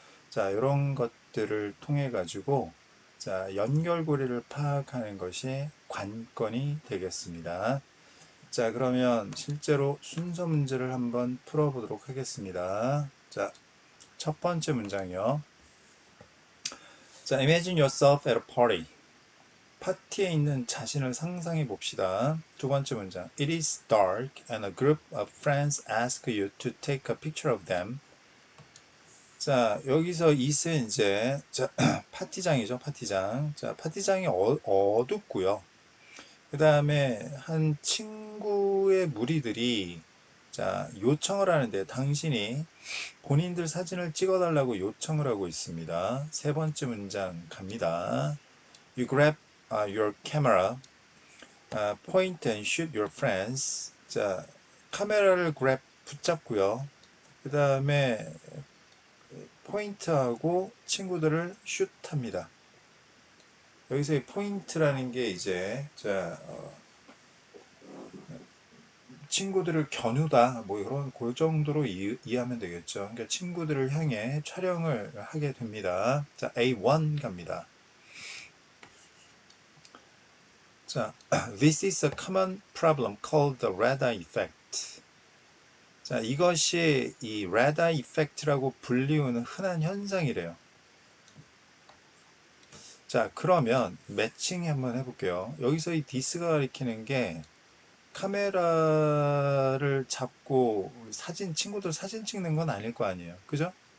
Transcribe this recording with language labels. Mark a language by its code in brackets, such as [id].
[ko] 자, 이런 것들을 통해 가지고 자, 연결고리를 파악하는 것이 관건이 되겠습니다. 자, 그러면 실제로 순서 문제를 한번 풀어보도록 하겠습니다. 자, 첫 번째 문장이요. [en] 자, imagine yourself at a party. [ko] 파티에 있는 자신을 상상해 봅시다. 두 번째 문장. [en] It is dark and a group of friends ask you to take a picture of them. [ko] 자, 여기서 it은 이제 자, 파티장이죠, 파티장. 자, 파티장이 어둡고요. 그 다음에 한 친구의 무리들이 자, 요청을 하는데 당신이 본인들 사진을 찍어달라고 요청을 하고 있습니다. 세 번째 문장 갑니다. [en] You grab your camera, point and shoot your friends. [ko] 자, 카메라를 grab 붙잡고요. 그 다음에 포인트하고 친구들을 슛합니다. 여기서 이 포인트라는 게 이제 자, 친구들을 겨누다 뭐 이런 그 정도로 이해하면 되겠죠. 그러니까 친구들을 향해 촬영을 하게 됩니다. 자, A1 갑니다. [en] 자, this is a common problem called the radar effect. [ko] 자, 이것이 이 radar effect라고 불리우는 흔한 현상이래요. 자, 그러면 매칭 한번 해볼게요. 여기서 이 디스가 가리키는 게 카메라를 잡고 친구들 사진 찍는 건 아닐 거 아니에요. 그죠?